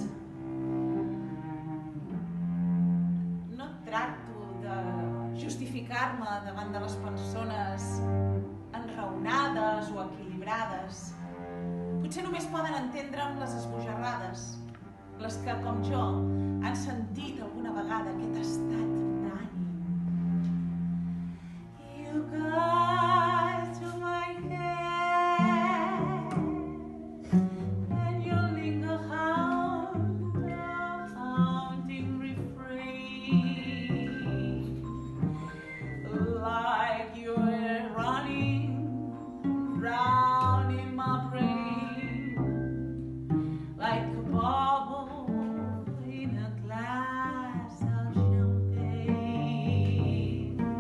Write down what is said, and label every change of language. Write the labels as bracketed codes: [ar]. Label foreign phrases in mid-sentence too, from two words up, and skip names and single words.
[ca] No tracto de justificar-me davant de les persones enraonades o equilibrades. Potser només poden entendre'm les esbojarrades, les que, com jo, han sentit alguna vegada aquest estat d'ànim. [en] You got to my head and you linger haunting refrain, like you're running round in my brain, like a bubble in a glass of champagne.